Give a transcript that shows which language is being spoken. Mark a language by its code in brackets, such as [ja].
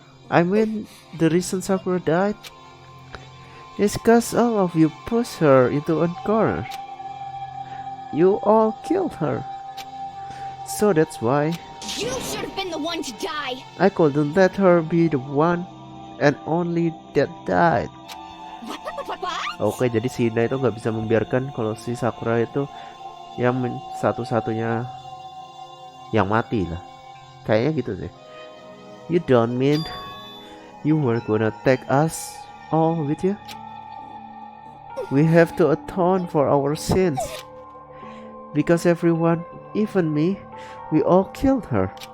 [en] I mean, the reason Sakura died is because all of you pushed her into a corner. You all killed her. So that's why You should have been the one to die. I couldn't let her be the one and only that died. What? [id] Oke, jadi si Hina itu nggak bisa membiarkan kalau si Sakura itu yang satu-satunya yang mati lah. Kayaknya gitu sih. [en] You don't mean you were gonna take us all with you? We have to atone for our sins. Because everyone, even me, we all killed her.